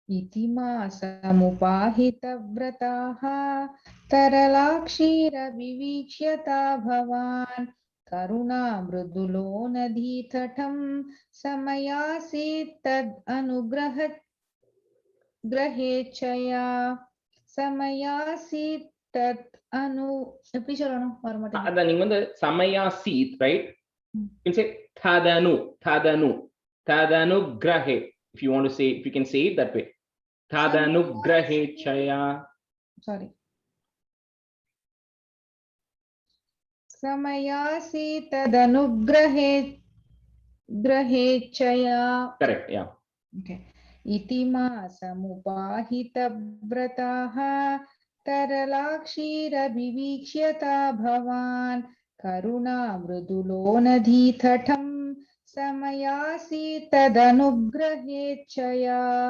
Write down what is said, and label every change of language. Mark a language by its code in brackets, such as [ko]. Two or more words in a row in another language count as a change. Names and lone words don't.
[sa] इति मासमुपाहितव्रताः तरलाक्षीरविवीक्ष्यता भवान् करुणामृदुलो नदीतटं समयासीत् तद् ग्रहेच्छया समयासीत् तत् अनु [ta] எப்படி சொல்லணும் வர மாட்டேங்குது அத நீங்க வந்து [sa] समया सीत्, [en] right? You can say [sa] तदनु ग्रहे. [en] If you want to say, if you can say it that way, [sa] तदनु ग्रहे च्छया. [en] Sorry. [sa] समयासीत् तदनुग्रहेच्छया. [en] Correct, yeah. Okay. [sa] इति मासमुपाहितव्रताः तरलाक्षीरविवीक्ष्यता भवान् करुणामृदुलो नदीतटं समयासीत् तदनुग्रहेच्छया.